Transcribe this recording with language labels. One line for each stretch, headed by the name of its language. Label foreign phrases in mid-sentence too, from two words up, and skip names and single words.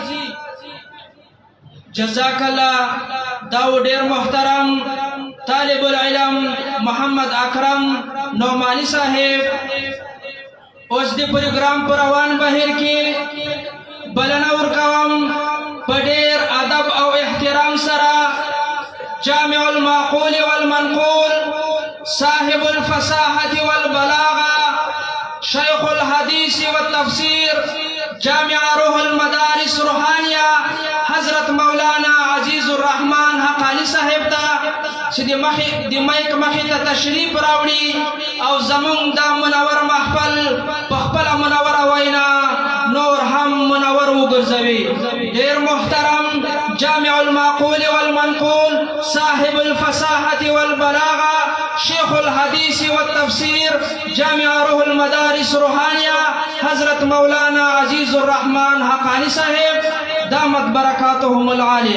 Arabic: جزاک الله
Pashto: دا ډېر محترم
Arabic: طالب العلم
Pashto: محمد اکرم نعمانی صاحب اوس د پروګرام په روان بهیر کې بلنه ورکوم په ډېر ادب او احترام سره
Arabic: جامع المعقول والمنقول صاحب الفصاحة والبلاغة شيخ الحديث والتفسير جامع روح المدارس روحانية
Pashto: حضرت مولانا عزيز الرحمن حقانی صاحب تا چې د مایک مخې ته تشریف راوړي او زمونږ دا منور محفل په خپله منوره وینا نور هم منور وګرځوي ډېر محترم
Arabic: جامع المعقول والمنقول صاحب الفصاحة والبلاغة شيخ الحديث والتفسير جامع روح المدارس روحانية
Pashto: حضرت مولانا عزيز الرحمن حقانی صاحب
Arabic: دامت برکاتهم العالیہ.